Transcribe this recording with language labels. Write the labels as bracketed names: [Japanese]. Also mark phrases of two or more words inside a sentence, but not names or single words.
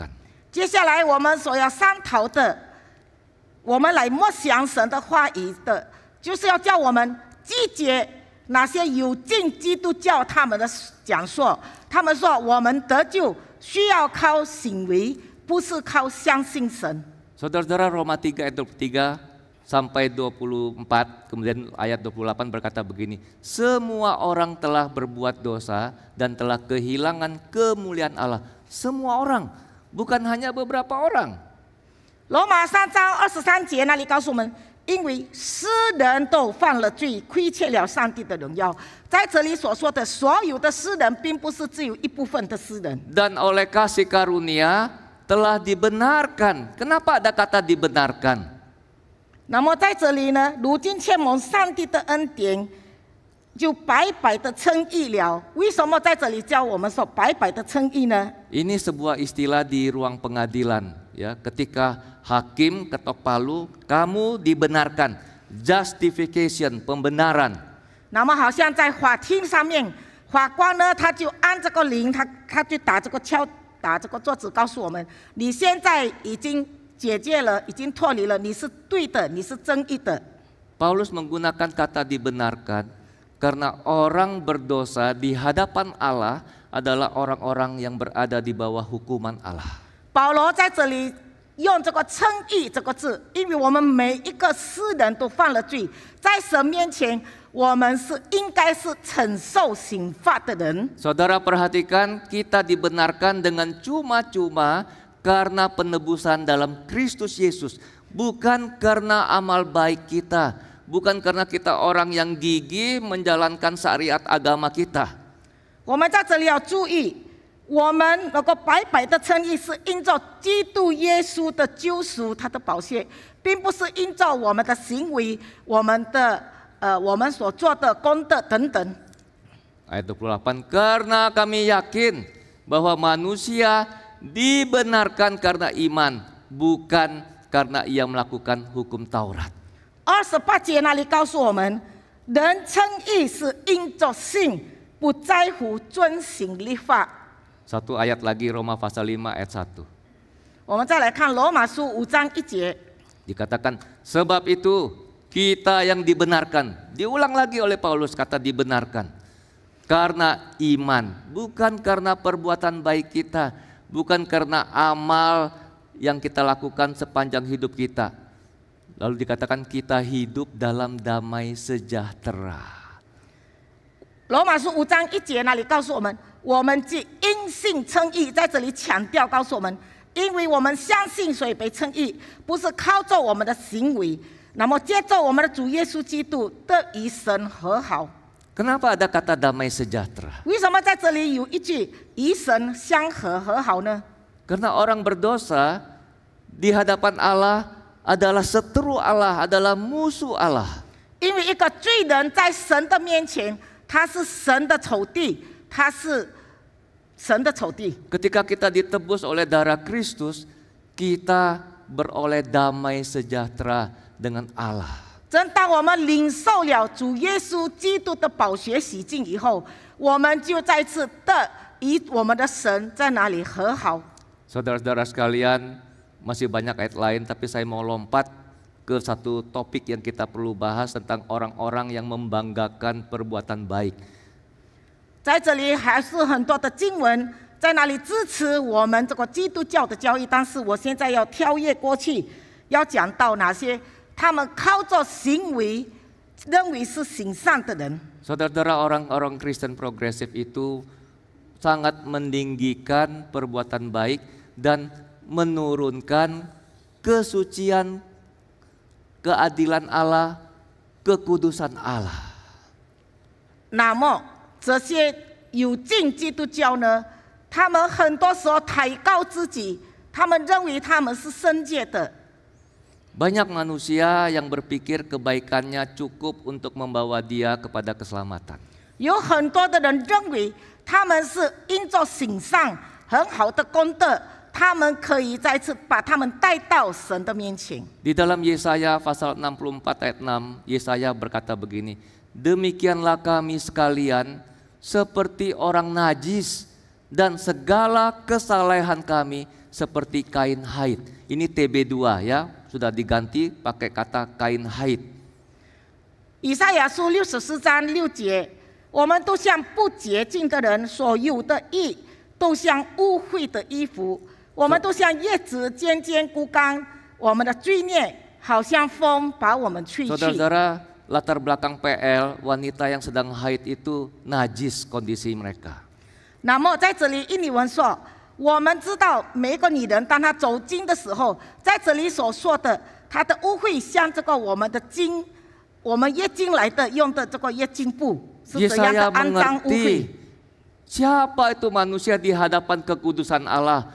[Chinese] 接下来我们所要商讨的，我们来默想神的话语的，就是要叫我们拒绝那些有进基督教他们的讲说。他们说我们得救需要靠行为，不是靠相信神。 [Indonesian] Saudara-saudara, Roma 3 ayat 23 sampai 24, kemudian ayat 28 berkata begini, semua orang telah berbuat dosa dan telah kehilangan kemuliaan Allah. Semua orang, bukan hanya beberapa orang. [Chinese] 罗马3章23节那里告诉我们，因为世人都犯了罪，亏欠了上帝的荣耀。在这里所说的所有的世人，并不是只有一部分的世人。 [Indonesian] Dan oleh kasih karunia telah dibenarkan. Kenapa ada kata dibenarkan? [Chinese] 那么在这里呢，如今欠蒙上帝的恩典，就白白的称义了。为什么在这里教我们说白白的称义呢？ [Indonesian] Ini sebuah istilah di ruang pengadilan, ya. Ketika hakim ketok palu, kamu dibenarkan, justification, pembenaran. [Chinese] 那么好像在法庭上面， 法官呢，他就按这个铃，他就打这个桌子，告诉我们：你现在已经解决了，已经脱离了，你是对的，你是正义的。 [Indonesian] Paulus menggunakan kata dibenarkan karena orang berdosa di hadapan Allah adalah orang-orang yang berada di bawah hukuman Allah. [Chinese] 保罗在这里用这个称义这个字，因为我们每一个世人都犯了罪，在神面前，我们是应该是承受刑罚的人。 [Indonesian] Saudara perhatikan, kita dibenarkan dengan cuma-cuma karena penebusan dalam Kristus Yesus, bukan karena amal baik kita, bukan karena kita orang yang gigih menjalankan syariat agama kita. [Chinese] 我们在这里要注意，我们能够白白的称义，是因着基督耶稣的救赎，他的宝血，并不是因着我们的行为，我们所做的功德等等。 [Indonesian] Ayat 28, karena kami yakin bahwa manusia dibenarkan karena iman, bukan karena ia melakukan hukum Taurat. [Chinese] 28 节那里告诉我们，人称义是因着信，不在乎遵行律法。 [Indonesian] Satu ayat lagi, Roma pasal 5 ayat 1. [Chinese] 我们再来看罗马书5章1节， [Indonesian] Dikatakan, sebab itu kita yang dibenarkan. Diulang lagi oleh Paulus kata dibenarkan. Karena iman, bukan karena perbuatan baik kita, bukan karena amal yang kita lakukan sepanjang hidup kita. Lalu dikatakan kita hidup dalam damai sejahtera. [Chinese] 罗马书5章1节那里告诉我们，我们既因信称义，在这里强调告诉我们，因为我们相信所以被称义，不是靠着我们的行为，那么借着我们的主耶稣基督得与神和好。 [Indonesian] Kenapa ada kata damai sejahtera? [Chinese] 为什么在这里有一句与神相和和好呢？ [Indonesian] Karena orang berdosa di hadapan Allah adalah seteru Allah, adalah musuh Allah. [Chinese] 因为一个罪人在神的面前，他是神的仇敌，他是神的仇敌。 [Indonesian] Ketika kita ditebus oleh darah Kristus, kita beroleh damai sejahtera dengan Allah. [Chinese] 正当我们领受了主耶稣基督的宝血洗净以后，我们就再次的与我们的神在哪里和好。 [Indonesian] Saudara-saudara sekalian, masih banyak ayat lain, tapi saya mau lompat ke satu topik yang kita perlu bahas tentang orang-orang yang membanggakan perbuatan baik. [Chinese] 在这里还是很多的经文在那里支持我们这个基督教的教义，但是我现在要跳跃过去，要讲到哪些他们靠着行为认为是行善的人。 [Indonesian] Saudara-saudara, orang-orang Kristen progresif itu sangat meninggikan perbuatan baik dan menurunkan kesucian, keadilan Allah, kekudusan Allah. [Chinese] 那么这些有进基督教呢，他们很多时候抬高自己，他们认为他们是圣洁的。 [Indonesian] Banyak manusia yang berpikir kebaikannya cukup untuk membawa dia kepada keselamatan. [Chinese] 有很多的人认为他们是因着行善很好的功德，他们可以再次把他们带到神的面前。 [Indonesian] Di dalam Yesaya pasal 64 ayat 6, Yesaya berkata begini, demikianlah kami sekalian seperti orang najis dan segala kesalehan kami seperti kain haid. Ini TB2 ya, sudah diganti pakai kata kain haid. [Chinese] 以赛亚书64章6节，我们都像不洁净的人，所有的义都像污秽的衣服，我们都像叶子渐渐枯干，我们的罪孽好像风把我们吹去。 [Indonesian] Saudara-saudara, latar belakang PL, wanita yang sedang haid itu najis kondisi mereka. [Chinese] 那么在这里印尼文说，我们知道每一个女人当她走经的时候，在这里所说的她的污秽像这个我们的经，我们月经来的用的这个月经布是怎样的 [Indonesian] Yesaya [Chinese] 肮脏污秽。 [Indonesian] mengerti siapa itu manusia di hadapan kekudusan Allah.